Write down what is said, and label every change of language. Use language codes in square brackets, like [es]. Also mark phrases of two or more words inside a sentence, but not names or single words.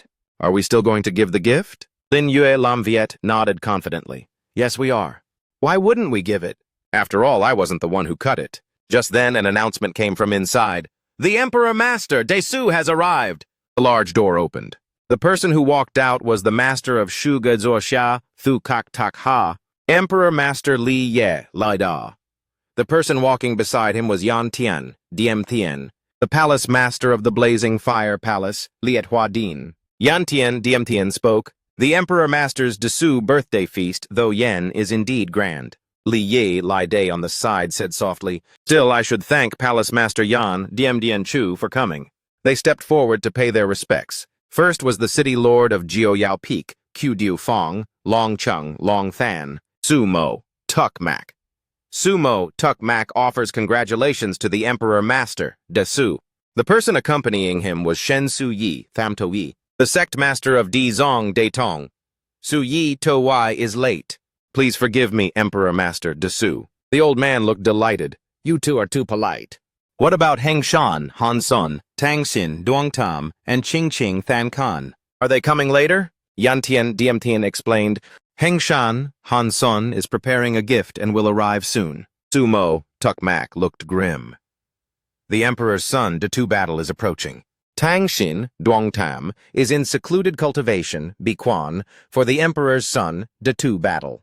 [en] Are we still going to give the gift? Lin Yue Lam Viet nodded confidently. Yes, we are. Why wouldn't we give it? After all, I wasn't the one who cut it. Just then, an announcement came from inside. The Emperor Master, Desu, has arrived. The large door opened. The person who walked out was the master of Shu Ge Zuoxia, Thu Kak Tak Ha, Emperor Master Li Ye Lai Da. The person walking beside him was Yan Tian, Diem Thien, the palace master of the Blazing Fire Palace, Liet Hua Din. Yan Tian, Diem Thien spoke. The Emperor Master's Desu birthday feast, though yen, is indeed grand. Li Ye Lai Day on the side said softly, Still, I should thank Palace Master Yan, Diem Dien Chu, for coming. They stepped forward to pay their respects. First was the city lord of Jiuyao Peak, Q Diu Fong, Long Chung, Long Than, Sumo, Tuk Mak. Sumo Tuk Mak offers congratulations to the Emperor Master, Desu. The person accompanying him was Shen Su Yi, Tham To Yi, the sect master of Di Zong De Tong. Su Yi To Wai is late. Please forgive me, Emperor Master Desu. The old man looked delighted. You two are too polite. What about Heng Shan, Han Sun, Tang Xin, Duong Tam, and Ching Ching Than Kan? Are they coming later? Yan Tian Diem Tien explained. Heng Shan, Han Sun, is preparing a gift and will arrive soon. Sumo Tuk Mak looked grim. The Emperor's Son Datu battle is approaching. Tang Xin, Duong Tam, is in secluded cultivation, Biquan, for the Emperor's Son Datu battle.